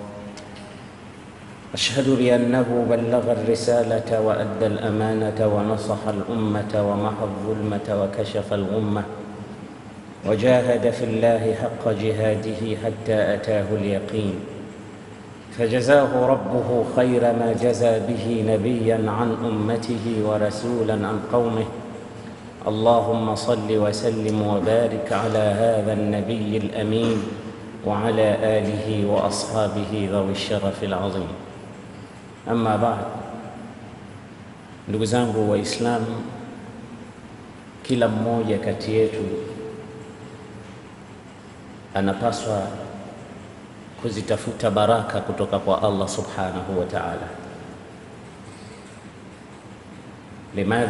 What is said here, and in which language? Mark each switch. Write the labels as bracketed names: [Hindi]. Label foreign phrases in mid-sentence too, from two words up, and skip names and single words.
[Arabic] أشهد بأنه بلغ الرسالة وأدى الأمانة ونصح الأمة ومحى الظلمة وكشف الغمة وجاهد في الله حق جهاده حتى أتاه اليقين، فجزاه ربه خير ما جزى به نبيا عن أمته ورسولا عن قومه. اللهم صل وسلم وبارك على هذا النبي الأمين وعلى آله وأصحابه ذوي الشرف العظيم. أما بعد، [Swahili] ndugu zangu Waislamu, kila mmoja kati yetu anapaswa kuzitafuta baraka kutoka kwa Allah [Arabic] سبحانه وتعالى. Limadha?